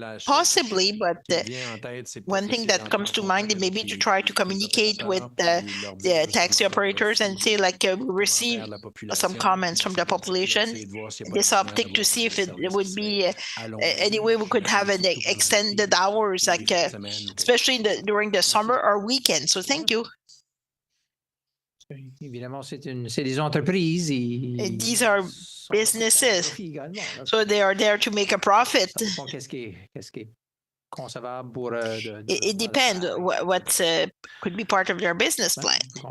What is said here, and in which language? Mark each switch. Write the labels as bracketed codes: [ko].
[en] Possibly, but one thing that comes to mind is maybe to try to communicate with the taxi operators and say like we receive some comments from the population, this optic to see if it would be any way we could have an extended hours, like especially during the summer or weekend. So thank you. [fr] Évidemment, c'est des entreprises. [en] These are businesses, so they are there to make a profit. [fr] Qu'est-ce qui est concevable pour... [en] It depends what could be part of their business plan.